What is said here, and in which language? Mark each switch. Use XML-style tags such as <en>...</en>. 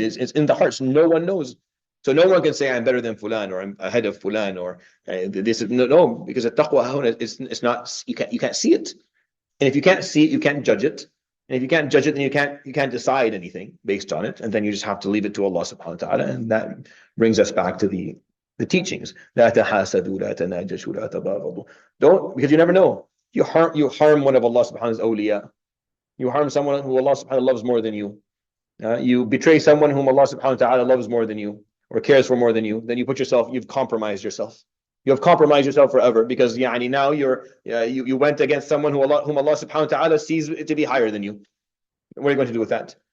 <en>It's in the heart, so no one knows. So no one can say I'm better than fulan, or I'm ahead of fulan, or this is no, because the taqwa it's not, you can't see it. And if you can't see it, you can't judge it. And if you can't judge it, then you can't decide anything based on it. And then you just have to leave it to Allah subhanahu wa ta'ala. And that brings us back to the teachings.</en> <ar>لا تحاسدوا لا تناجشوا لا تباغضوا.</ar> <en>Don't, because you never know. You harm one of Allah subhanahu wa ta'ala's awliya. You harm someone who Allah subhanahu wa ta'ala loves more than you. You betray someone whom Allah subhanahu wa ta'ala loves more than you, or cares for more than you, then you've compromised yourself. You have compromised yourself forever because now you went against someone whom Allah subhanahu wa ta'ala sees to be higher than you. What are you going to do with that?</en>